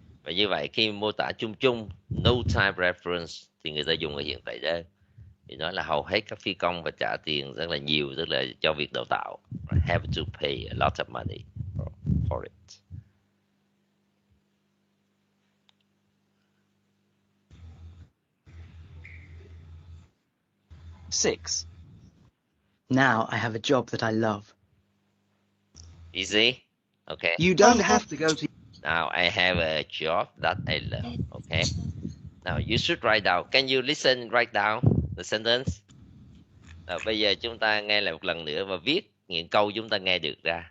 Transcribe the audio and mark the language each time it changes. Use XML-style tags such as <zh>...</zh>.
<vi>Và như vậy khi mô tả chung chung</vi> <en>no time reference</en> <vi>thì người ta dùng ở hiện tại đơn. Thì nói là hầu hết các phi công phải trả tiền rất là nhiều, tức là cho việc đào tạo.</vi> <en>Have to pay a lot of money for it. Six. Now I have a job that I love. Easy? Okay. You don't have to go to... Now I have a job that I love. Okay. Now you should write down. Can you listen, write down the sentence?</en> <vi>Now, bây giờ chúng ta nghe lại một lần nữa và viết những câu chúng ta nghe được ra.</vi>